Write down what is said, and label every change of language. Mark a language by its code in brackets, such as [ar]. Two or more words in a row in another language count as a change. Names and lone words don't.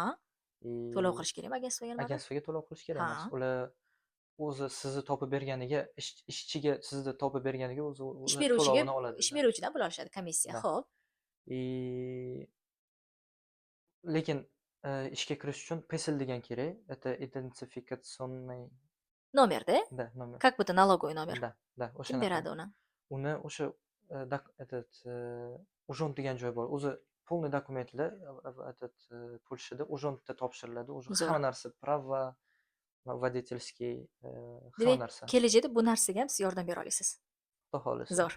[uz] To'lov qilish kerakmi agentstvoga nimadir? Agentstvoga to'lov qilish kerak emas. Ular o'zi sizni topib berganiga, ishchiga sizni topib berganiga o'zi to'lovini oladi. Ish beruvchidan pul olishadi, komissiya. Xo'p. Lekin ishga kirish uchun PESEL degan kerak. [ru] Это идентификационный [uz] Nomer-da? Da, nomer. [ru] Как будто налоговый номер. [uz] Da, Kim beradi uni? Uni o'sha ужон degan joy bor. O'zi полный dokumentlar Polshada ужонda topshiriladi. O'sha hamma narsa prava, водительский, hamma narsa. Kelajakda bu narsaga ham siz yordam bera olasiz.